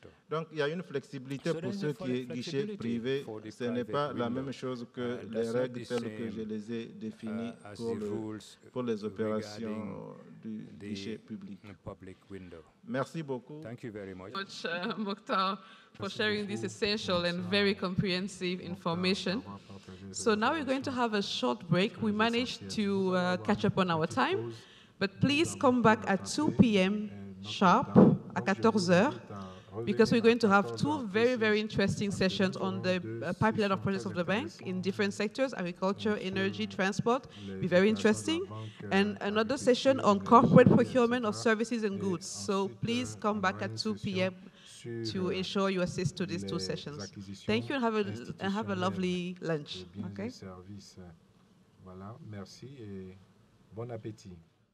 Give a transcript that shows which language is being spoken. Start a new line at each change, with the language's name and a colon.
French: Donc, il y a une flexibilité pour ce qui est guichet privé. Ce n'est pas la même chose que les règles telles que je les ai définies pour les opérations du guichet public. Merci beaucoup.
English: Thank you very much, Mokhtar, for sharing this essential and very comprehensive information. So now we're going to have a short break. We managed to catch up on our time, but please come back at 2 p.m. sharp,
French: à 14 heures.
English: because we're going to have two very, very interesting sessions on the pipeline of projects of the bank in different sectors, agriculture, energy, transport, be very interesting, and another session on corporate procurement of services and goods. So please come back at 2 p.m. to ensure you assist to these two sessions. Thank you and have a lovely lunch. Okay?
French: Voilà, merci et bon appétit.